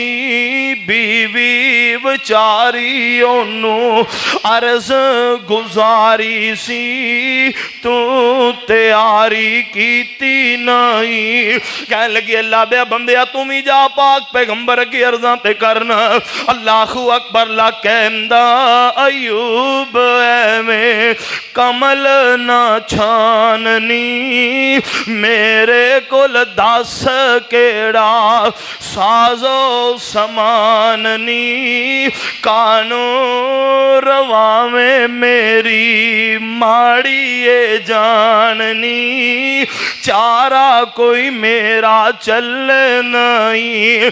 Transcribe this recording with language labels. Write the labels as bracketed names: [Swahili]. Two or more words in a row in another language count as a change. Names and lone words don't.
[Punjabi] ਬੀਵੀ ਵਿਚਾਰੀ ਓਹਨੂੰ ਅਰਜ਼ ਗੁਜ਼ਾਰੀ ਸੀ, ਤੂੰ ਤਿਆਰੀ ਕੀਤੀ ਨਹੀਂ। ਕਹਿ ਲੱਗੀ ਅੱਲਾਹ ਦੇ ਬੰਦਿਆ ਤੂੰ ਭੀ ਜਾ ਪਾਕ ਪੈਗੰਬਰ ਕੀ ਅਰਜ਼ਾਂ ਤੇ ਕਰਨਾ। [Arabic] الله أكبر, [Punjabi] ਲਾ ਕਹਿੰਦਾ ਅਯੂਬ ਐਵੇਂ ਕਮਲ ਨਾ ਛਾਣਨੀ, ਮੇਰੇ ਕੋਲ ਦੱਸ ਕਿਹੜਾ ਸਾਜ਼ੋ ਸਾਮਾਨਨੀ, ਕਾਹਨੂੰ ਰਵਾਵੇਂ ਮੇਰੀ ਮਾੜੀ ਇਹ ਜਾਨਣੀ, ਚਾਰਾ ਕੋਈ ਮੇਰਾ ਚੱਲੇ ਨਹੀਂ।